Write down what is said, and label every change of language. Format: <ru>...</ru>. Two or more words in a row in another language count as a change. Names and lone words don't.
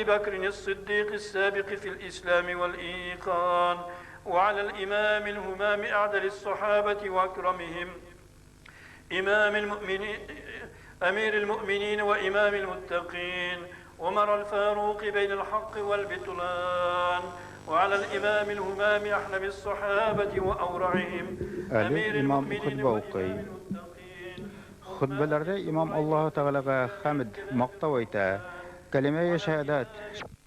<ar>بكر الصديق السابق في الإسلام والإيقان وعلى الإمام الهمام أعدل الصحابة وأكرمهم إمام المؤمنين أمير المؤمنين وإمام المتقين عمر الفاروق بين الحق والبطلان وعلى الإمام الهمام أحلم الصحابة وأورعهم أمير المؤمنين وإمام المتقين.</ar> <tt>Хутбаларда имам Аллаһу Тәгаләгә хәмд, мактау әйтә, кәлимә-шәһадәт</tt>